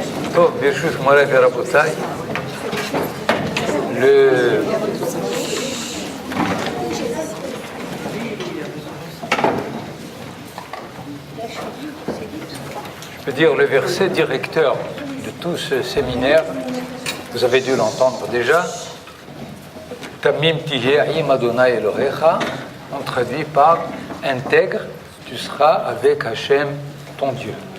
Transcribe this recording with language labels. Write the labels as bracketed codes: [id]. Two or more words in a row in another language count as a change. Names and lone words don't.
[he] טוב, ברשות מוריי ורבותיי, [fr] je peux dire le verset directeur de tout ce séminaire, vous avez dû l'entendre déjà, [he] תמים תהיה ה' אלהיך, [fr] on traduit par intègre, tu seras avec Hachem ton Dieu.